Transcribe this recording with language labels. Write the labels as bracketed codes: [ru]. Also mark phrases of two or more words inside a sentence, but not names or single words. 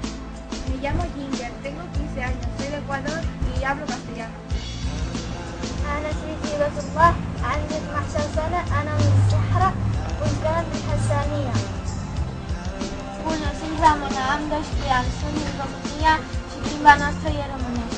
[es] Me llamo Ginger, tengo 15 años, soy de Ecuador y hablo castellano. [ar] أنا اسمي هبة الله، عندي 12 سنة، أنا من الصحراء والجنة من حسانية. [ro] Bună, sunt Ramona, am 12 ani, sunt din România și limba noastră e românește.